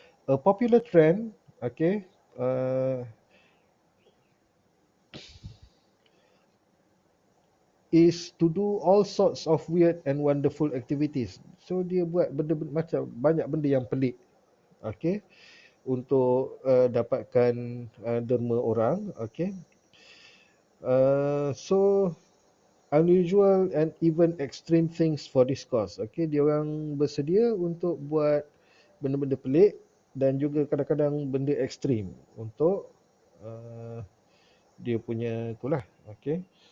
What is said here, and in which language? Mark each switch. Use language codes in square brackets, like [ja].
[en] A popular trend, okay, is to do all sorts of weird and wonderful activities. [ms] So dia buat benda macam banyak benda yang pelik. Okay. Untuk dapatkan derma orang. Okay. [en] So unusual and even extreme things for this cause. [ms] Okay, dia orang bersedia untuk buat benda-benda pelik dan juga kadang-kadang benda ekstrim untuk dia punya itulah. Okay.